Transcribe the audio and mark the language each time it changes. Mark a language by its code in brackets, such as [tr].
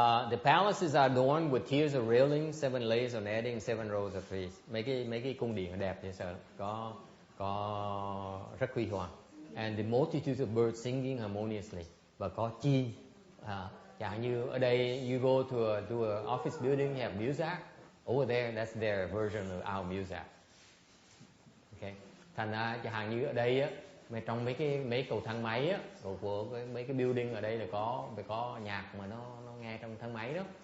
[en] The palaces are adorned with tiers of railings, 7 layers of netting, 7 rows of trees. [vi] Mấy cái cung điện đẹp dễ sợ, có rất huy hoàng. [en] And the multitude of birds singing harmoniously. [vi] Và có chim. Chẳng như ở đây, [en] you go to a office building, you have muzak. Over there, that's their version of our muzak. Okay. [vi] Thành ra chẳng hạn như ở đây á, trong mấy cầu thang máy á, của mấy cái building ở đây là có nhạc mà nó nghe trong thang máy đó.